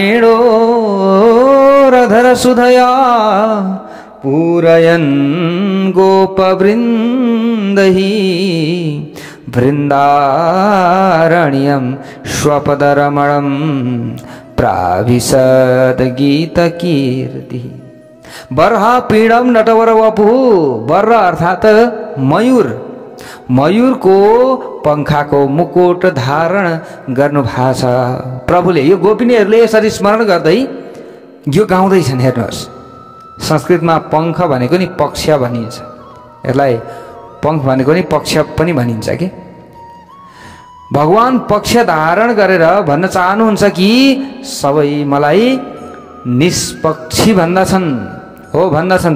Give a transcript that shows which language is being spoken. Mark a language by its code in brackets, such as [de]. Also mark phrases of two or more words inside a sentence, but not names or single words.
[sa] वेणोरधर सुधया पूरयन् गोपवृन्दैः वृन्दारण्यं स्वपदरमणं प्राविशद गीतकीर्तिः। बर्हा पीडम नटवर वपुः। [ne] बर्ह अर्थात मयूर, मयूरको पंखाको मुकुट धारण गर्नु भएको छ प्रभुले। यो गोपिनीहरूले यसरी स्मरण गर्दै यो गाउँदैछन्। हेर्नुहोस्, संस्कृतमा पंख भनेको नि पक्ष भनिन्छ। यसलाई पंख भनेको नि पक्ष पनि भनिन्छ कि। भगवान पक्ष धारण गरेर भन्न चाहनुहुन्छ कि सबै मलाई निष्पक्षी भन्दछन्, हो भन्दछन्।